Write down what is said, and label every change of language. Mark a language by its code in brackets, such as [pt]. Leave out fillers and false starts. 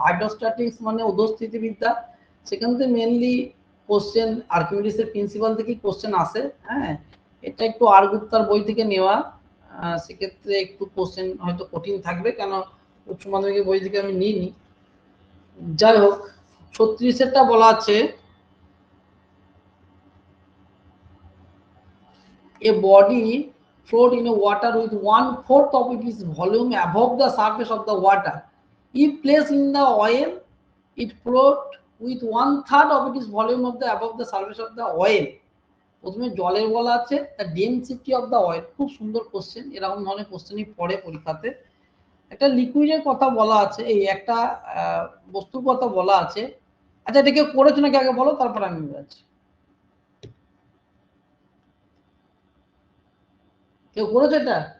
[bn] হাইড্রোস্ট্যাটিক্স মানে অধস্থিতিবিদ্যা, সেখান থেকে মেইনলি কোশ্চেন আর্কিমিডিসের প্রিন্সিপাল থেকে কোশ্চেন আসে। হ্যাঁ, এটা একটু আর গুপ্তার বই থেকে নেওয়া, সেক্ষেত্রে একটু কোশ্চেন হয়তো কঠিন থাকবে, কেন উচ্চ মাধ্যমিকের বই থেকে আমি নিইনি। যাই হোক, 36-এরটা বলা আছে, [en] a body float in a water with 1/4 of its volume above the surface of the water. If placed in the oil, it float with 1/3 of its volume of the above the surface of the oil. [bn] প্রথমে জলের বলা আছে [en] the density of the oil। [bn] খুব সুন্দর question, এরকম ধরনের কোশ্চেনই পড়ে পরীক্ষাতে। একটা লিকুইডের কথা বলা আছে, এই একটা বস্তুর কথা বলা আছে। আচ্ছা, এটা কেউ করেছো নাকি আগে বলো, তারপর আমি বলছি। কেউ করেছে এটা?